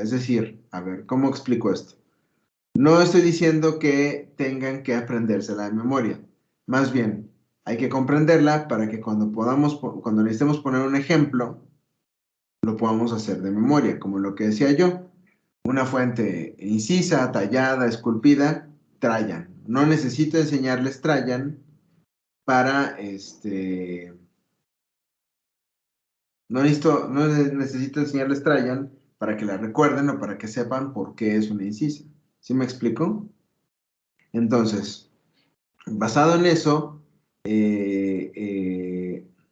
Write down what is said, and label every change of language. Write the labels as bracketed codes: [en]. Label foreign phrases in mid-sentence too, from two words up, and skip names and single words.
[es] Es decir, a ver, ¿cómo explico esto? No estoy diciendo que tengan que aprendérsela de memoria. Más bien, hay que comprenderla para que cuando necesitemos poner un ejemplo, lo podamos hacer de memoria, como lo que decía yo. Una fuente incisa, tallada, esculpida, Trajan. No necesito enseñarles Trajan para no necesito enseñarles Trajan para que la recuerden o para que sepan por qué es una incisa. ¿Sí me explico? Entonces, basado en eso, eh, eh,